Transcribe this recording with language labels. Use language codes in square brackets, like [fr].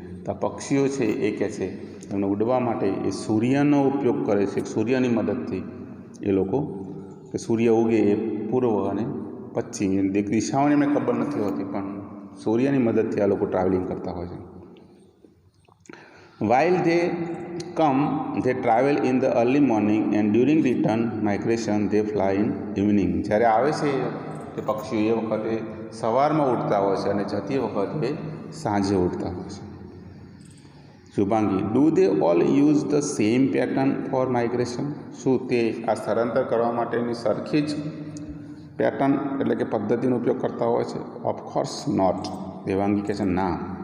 [gu] તો પક્ષીઓ છે એ કહે છે એમને ઉડવા માટે એ સૂર્યનો ઉપયોગ કરે છે. સૂર્યની મદદથી એ લોકો કે સૂર્ય ઉગે એ પૂર્વ અને પશ્ચિમ એ દિશાઓની એમને ખબર નથી હોતી, પણ સૂર્યની મદદથી આ લોકો ટ્રાવેલિંગ કરતા હોય છે. [en] While they come, they travel in the early morning and during return migration they fly in evening. [gu] જ્યારે આવે છે તે પક્ષીઓ એ વખતે સવારમાં ઉડતા હોય છે અને જતી વખતે સાંજે ઉડતા હોય છે. Shubhangi. [en] Do they all use the same pattern for migration. [gu] શું તે આ સ્થળાંતર કરવા માટેની સરખી જ પેટર્ન એટલે કે પદ્ધતિનો ઉપયોગ કરતા હોય છે? [en] Of course not. [gu] દેવાંગી કહે છે ના.